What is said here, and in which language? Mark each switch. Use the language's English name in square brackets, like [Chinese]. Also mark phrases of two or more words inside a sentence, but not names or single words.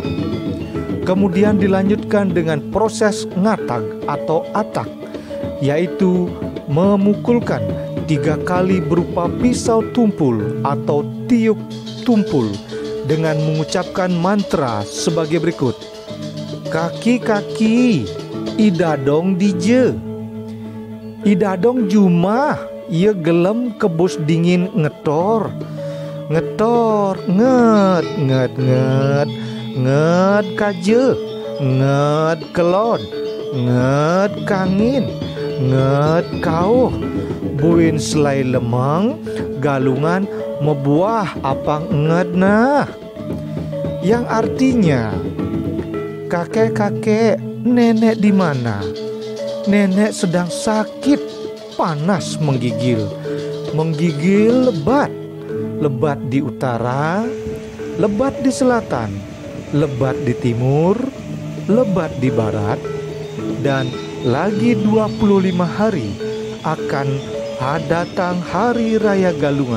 [Indonesian] Kemudian dilanjutkan dengan proses ngatag atau atak, yaitu memukulkan 3 kali berupa pisau tumpul atau tiup tumpul dengan mengucapkan mantra sebagai berikut. [Balinese] Kaki-kaki, idadong dije. Idadong jumah, ia gelem kebus dingin ngetor. Ngetor, nget kaje, nget kelon, nget kangin, nget kauh, buin selai lemang, galungan mebuah apang nget nah. [Indonesian] Yang artinya, kakek-kakek, nenek di mana? Nenek sedang sakit, panas menggigil. Menggigil lebat. Lebat di utara, lebat di selatan, lebat di timur, lebat di barat, dan lagi 25 hari akan datang hari raya Galungan.